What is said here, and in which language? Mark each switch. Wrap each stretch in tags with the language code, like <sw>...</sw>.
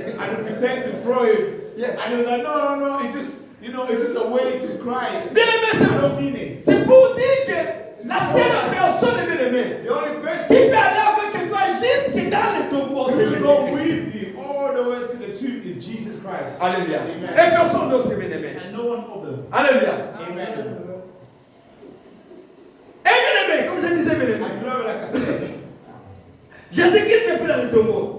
<en>And they pretend to throw him. Yeah. And he was like, no, it's just, it's just a way to cry.</en> <fr>Bien-aimé,</fr> <en>I don't mean it.</en> <fr>c'est pour dire que la seule personne, bien-aimé,</fr> <en>The only</en> <fr>qui</fr> <en>person</en> <fr>peut aller avec toi jusque dans le tombeau,</fr> <en>who</en> <fr>c'est</fr> <en>will go</en> <fr>Jésus-Christ.</fr> <en>with you all the way to the tomb is Jesus Christ.</en> <fr>Alléluia. Amen. Et personne d'autre, bien-aimé.</fr> <en>And no one other.</en> <fr>Alléluia. Amen. Et bien-aimé, comme je disais, bien-aimé,</fr> <en>And glory, like I said,</en> <fr>Jésus-Christ n'est plus dans le tombeau.</fr>